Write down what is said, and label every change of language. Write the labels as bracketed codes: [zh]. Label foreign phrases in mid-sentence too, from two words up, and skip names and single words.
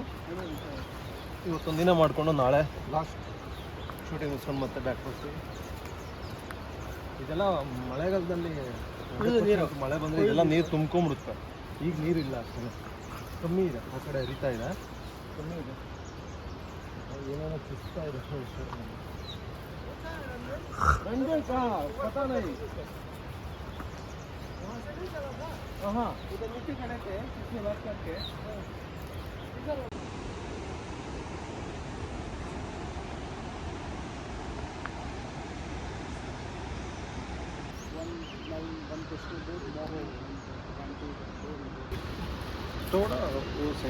[kn] ಇವತ್ತೊಂದು ದಿನ ಮಾಡಿಕೊಂಡು ನಾಳೆ [en] last shooting [kn] ಮುಗಿಸ್ಕೊಂಡು ಮತ್ತೆ ಬ್ಯಾಕ್ ಬರ್ತೀವಿ. ಇದೆಲ್ಲ ಮಳೆಗಾಲದಲ್ಲಿ ಮಳೆ ಬಂದರೆ ಇದೆಲ್ಲ ನೀರು ತುಂಬ್ಕೊಂಬಿಡುತ್ತೆ. ಈಗ ನೀರಿಲ್ಲ, ಅಷ್ಟೇ ಕಮ್ಮಿ ಇದೆ. ಆ ಕಡೆ ಹರಿತಾ ಇದೆ, ಕಮ್ಮಿ ಇದೆ. ಏನೇನೋ ಚುಚ್ತಾ ಇದೆ. [hi] हाँ, इधर मिट्टी खड़े इसमें वर्क करके थोड़ा वो साइड